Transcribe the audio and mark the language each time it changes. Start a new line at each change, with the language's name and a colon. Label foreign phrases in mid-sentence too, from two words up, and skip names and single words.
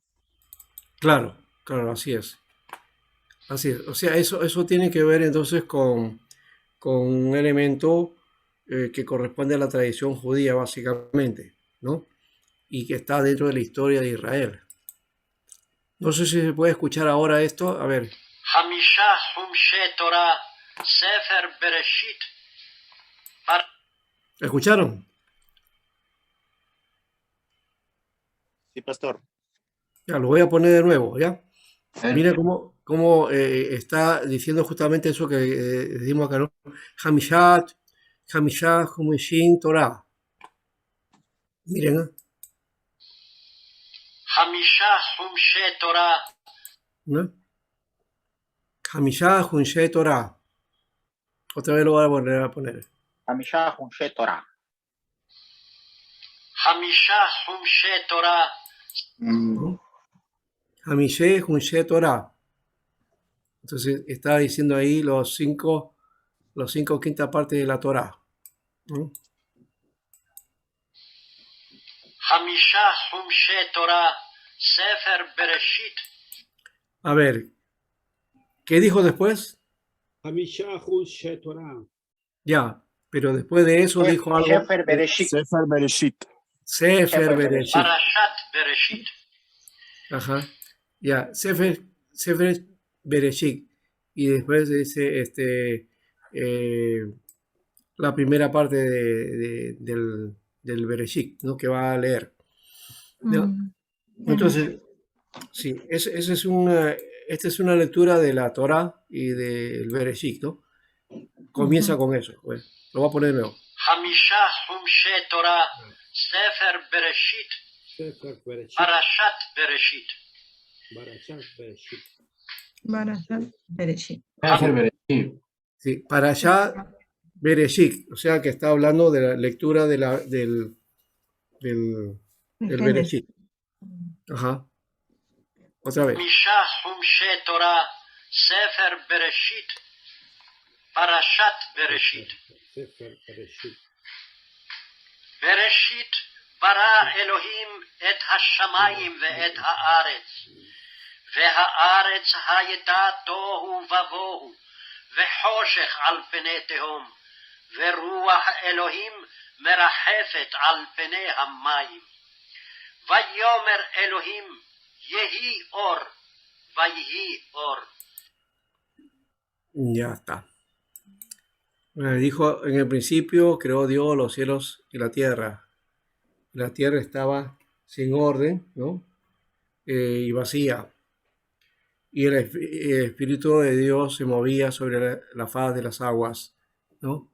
Spanish: Claro, claro, así es. Así es. O sea, eso tiene que ver entonces con un elemento que corresponde a la tradición judía, básicamente, ¿no? Y que está dentro de la historia de Israel. No sé si se puede escuchar ahora esto. A ver.
Hebrew: חמישה חומשי תורה, ספר בראשית.
Spanish: ¿Escucharon? Sí, pastor. Ya, lo voy a poner de nuevo, ¿ya? Mira cómo está diciendo justamente eso que decimos acá, ¿no?
Hebrew: חמשת, חמישה, חומשין, תורה.
Spanish: Miren, ¿eh?
Hebrew: חמישה חומשי תורה. ¿No? חמישה, חומשי, תורה.
Spanish: Otra vez lo voy a volver a poner.
Hebrew: חמישה חומשי תורה. חמישה חומשי תורה. ¿No? חמישה, חומשי, תורה.
Spanish: Entonces está diciendo ahí los cinco quintas partes de la Torah, ¿no?
Hebrew: חמישה חומשי תורה, ספר בראשית.
Spanish: A ver, ¿qué dijo después?
Hebrew: חמישה חומשי תורה.
Spanish: Ya, pero después de eso dijo algo.
Hebrew: ספר בראשית. Sefer Bereshit. Sefer Bereshit. פרשת בראשית.
Spanish: Ajá. Ya, Sefer Bereshit. Y después dice la primera parte del Bereshit, ¿no? Que va a leer, ¿no? Entonces, sí, esta es una lectura de la Torah y del Bereshit, ¿no? Comienza con eso. Bueno, lo voy a poner de nuevo.
Hebrew: חמישה חומשי תורה, ספר בראשית. ספר בראשית. פרשת בראשית. פרשת בראשית. פרשת בראשית.
Spanish: Sí, para allá Bereshit, o sea que está hablando de la lectura del Bereshit. Ajá. Otra vez. חמישה חומשי תורה, ספר בראשית. פרשת בראשית. ספר בראשית.
Hebrew: בראשית ברא אלוהים את השמיים ואת הארץ. והארץ הייתה תוהו ובוהו, וחושך על פני תהום, ורוח אלוהים מרחפת על פני המים. ויאמר אלוהים, יהי אור, ויהי אור.
Spanish: Ya está. Dijo, en el principio creó Dios los cielos y la tierra. La tierra estaba sin orden, ¿no? Y vacía. Y el Espíritu de Dios se movía sobre la faz de las aguas, ¿no?